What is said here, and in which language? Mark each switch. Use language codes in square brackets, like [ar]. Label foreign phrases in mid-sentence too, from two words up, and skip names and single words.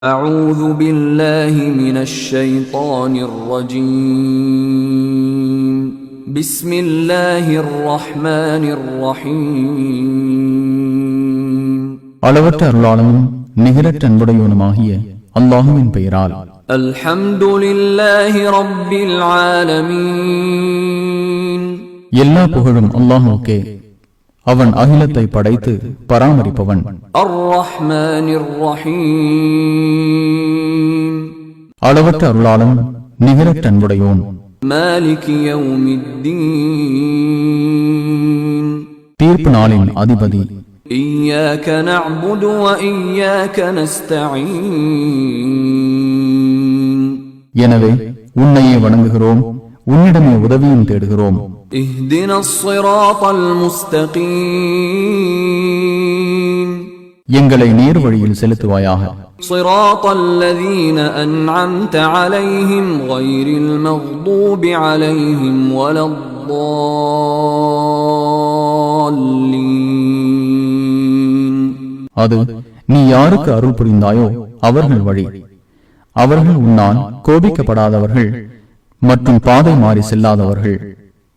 [ar] أعوذ بالله من الشيطان الرجيم بسم الله الرحمن الرحيم [ta] அளவற்ற அருளாளனும் நிகரற்ற அன்புடையவனுமாகிய அல்லாஹ்வின் பெயரால் [ar] الحمد لله رب العالمين [ta] எல்லா புகழும் அல்லாஹ்வுக்கே, அவன் அகிலத்தை படைத்து பராமரிப்பவன். [ar] الرحمن الرحيم [ta] அளவற்ற அருளாளன் நிகரற்ற அன்புடையோன். [ar] مالك يوم الدين [ta] தீர்ப்பு நாளின் அதிபதி. [ar] إياك نعبد وإياك نستعين [ta] எனவே உன்னையே வணங்குகிறோம், உன்னிடமே உதவியும் தேடுகிறோம். [ar] اهدنا الصراط المستقيم [ta] எங்களை நேர் வழியில் செலுத்துவாயாக. [ar] صراط الذين أنعمت عليهم غير المغضوب عليهم ولا الضالين [ta] அது நீ யாருக்கு அருள் புரிந்தாயோ அவர்கள் வழி. அவர்கள் உன்னால் கோபிக்கப்படாதவர்கள் மற்றும் பாதை மாறி செல்லாதவர்கள்.